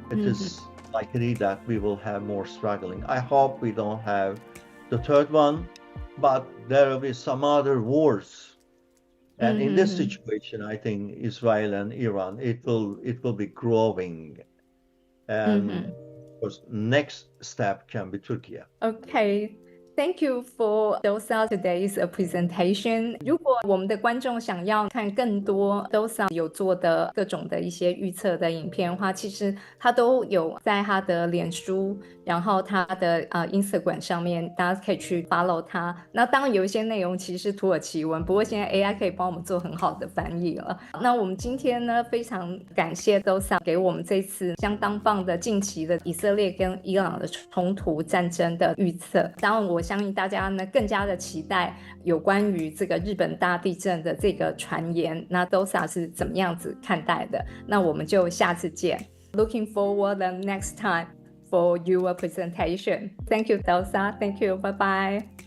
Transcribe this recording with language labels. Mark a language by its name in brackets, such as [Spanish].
[English] It is likely that we will have more struggling. I hope we don't have the third one, but there will be some other wars. And in this situation, I think Israel and Iran, it will be growing. And of course, next step can be Turkey. Okay. Thank you for Doser today's presentation. [Chinese] 如果我们的观众想要看更多 Doser 有做的各种的一些预测的影片的话，其实他都有在他的脸书，然后他的Instagram 上面，大家可以去 follow 他。那当然有一些内容其实是土耳其文，不过现在 AI 可以帮我们做很好的翻译了。那我们今天呢，非常感谢 Doser 给我们这次相当棒的近期的以色列跟伊朗的冲突战争的预测。当然我相信大家呢更加的期待有关于这个日本大地震的这个传言，那 Doser 是怎么样子看待的？那我们就下次见。 [English] Looking forward the next time for your presentation. Thank you, Doser. Thank you. Bye bye.